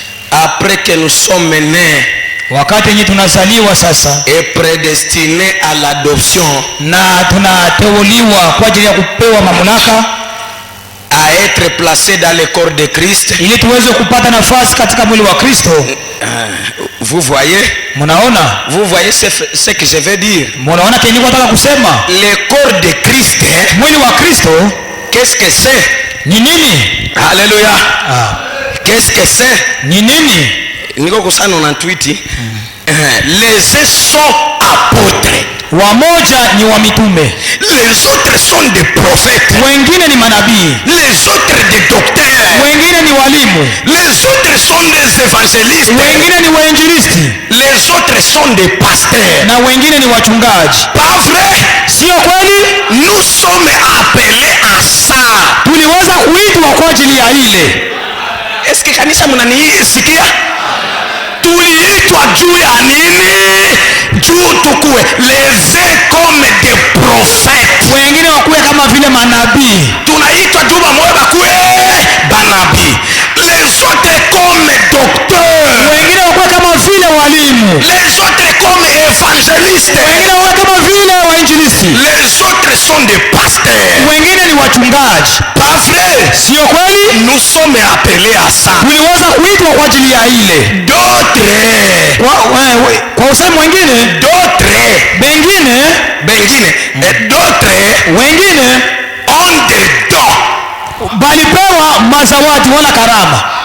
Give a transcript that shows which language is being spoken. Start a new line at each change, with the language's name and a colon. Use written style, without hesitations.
French: après que nous sommes nés,
Swahili: wakati yenye tunazaliwa sasa
French: et prédestinés à l'adoption,
Swahili: na tunateuliwa kwa ajili ya kupewa mamlaka
French: à être placés dans le corps de Christ,
Swahili: ili tuweze kupata nafasi katika mwili wa Kristo.
French: Vous voyez?
Swahili: Mnaona?
French: Vous voyez ce que je veux dire?
Swahili: Mnaona kile niko nataka kusema?
French: Le corps de Christ,
Swahili: mwili wa Kristo,
French: qu'est-ce que c'est?
Swahili: Ni nini?
French: Alléluia. Qu'est-ce que c'est?
Swahili: Ni nini? Niko kusana na tweet.
French: Les uns sont apôtres.
Swahili: Wamoja ni wa mitume.
French: Les autres sont des prophètes.
Swahili: Wengine ni manabii.
French: Les autres des docteurs.
Swahili: Wengine ni walimu.
French: Les autres sont des évangélistes.
Swahili: Wengine ni wainjilisti.
French: Les autres sont des pasteurs.
Swahili: Na wengine ni wachungaji.
French: Pas vrai?
Swahili: Sio kweli?
French: Nous sommes appelés à ça.
Swahili: Tuliweza kuitwa kwa ajili ya ile.
French: Est-ce que
Swahili: kanisa mnanisikia? Tuliitwa juu ya nini? Juu tukue
French: les uns comme des prophètes.
Swahili: Wengine wakuwe kama vile manabii. Tunaitwa juu bamoja bakuwe banabii.
French: Les autres comme docteurs.
Swahili: Wengine wakuwe kama vile walimu.
French: évangélistes.
Swahili: wengine wawe kama vile wainjilisti,
French: Les autres sont des pasteurs.
Swahili: wengine ni wachungaji.
French: Pas vrai?
Swahili: Sio kweli?
French: Nous sommes appelés à ça.
Swahili: Tuliweza kuitwa kwa ajili ya ile.
French: D'autres,
Swahili: Kwa usemi wengine,
French: d'autres,
Swahili: bengine,
French: et d'autres
Swahili: wengine
French: ont des dons.
Swahili: balipewa mazawadi wala karama.